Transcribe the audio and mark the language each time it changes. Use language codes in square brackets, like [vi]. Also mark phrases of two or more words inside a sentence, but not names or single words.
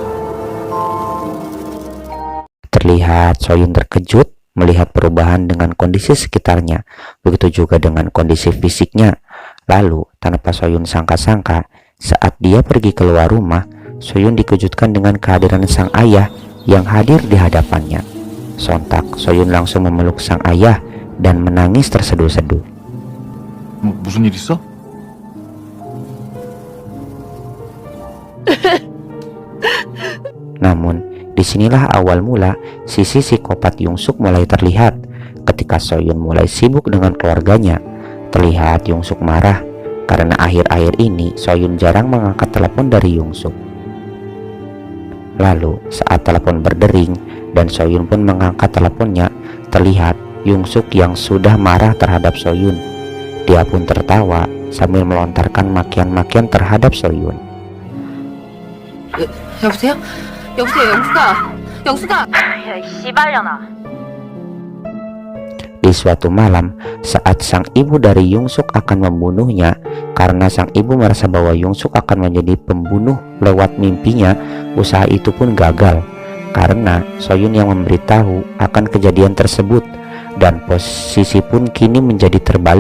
[id] Terlihat Soyun terkejut melihat perubahan dengan kondisi sekitarnya, begitu juga dengan kondisi fisiknya. Lalu tanpa Soyun sangka-sangka, saat dia pergi keluar rumah, Soyun dikejutkan dengan kehadiran sang ayah yang hadir di hadapannya. Sontak Soyun langsung memeluk sang ayah dan menangis terseduh-seduh. [ko] 무슨 일 있어? [id] Namun, disinilah awal mula sisi psikopat Yongsuk mulai terlihat. Ketika Soyun mulai sibuk dengan keluarganya, terlihat Yongsuk marah karena akhir-akhir ini Soyun jarang mengangkat telepon dari Yongsuk. Lalu, saat telepon berdering dan Soyun pun mengangkat teleponnya, terlihat Yongsuk yang sudah marah terhadap Soyun. Dia pun tertawa sambil melontarkan makian-makian terhadap Soyun. [ko] 여보세요? 여보세요, 영수가! 야, 이 씨발년아. [id] Di suatu malam, saat sang ibu dari Yongsuk akan membunuhnya, karena sang ibu merasa bahwa Yongsuk akan menjadi pembunuh lewat mimpinya, usaha itu pun gagal karena Soyun yang memberitahu akan kejadian tersebut, dan posisi pun kini menjadi terbalik.